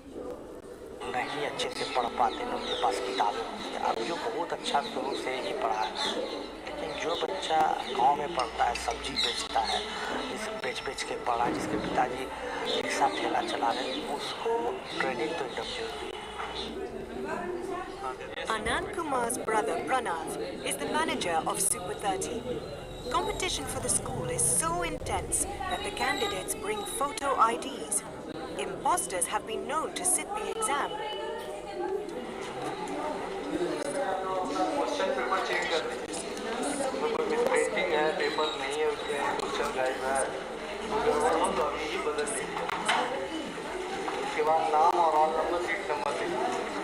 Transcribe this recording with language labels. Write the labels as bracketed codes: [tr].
[hi] आते हैं उनके पास किताबें होती हैं। अब जो बहुत अच्छा शुरू से ही पढ़ा है, लेकिन जो बच्चा गांव में पढ़ता है, सब्जी बेचता है, बेच के पढ़ा है, जिसके पिताजी रिक्शा ठेला चला रहे हैं, उसको ट्रेनिंग तो एकदम जरूरी है। [en] Anand Kumar's brother Pranav is the manager of Super 30. Competition for the school is so intense that the candidates bring photo IDs. Imposters have been known to sit the exam. [hi] Question paper check कर लीजिए, कोई misprinting है, paper नहीं है, उसमें question guide है, गड़बड़ हो तो अभी ही बदल लीजिए। उसके बाद नाम और रोल नंबर, सीट नंबर लिखिए।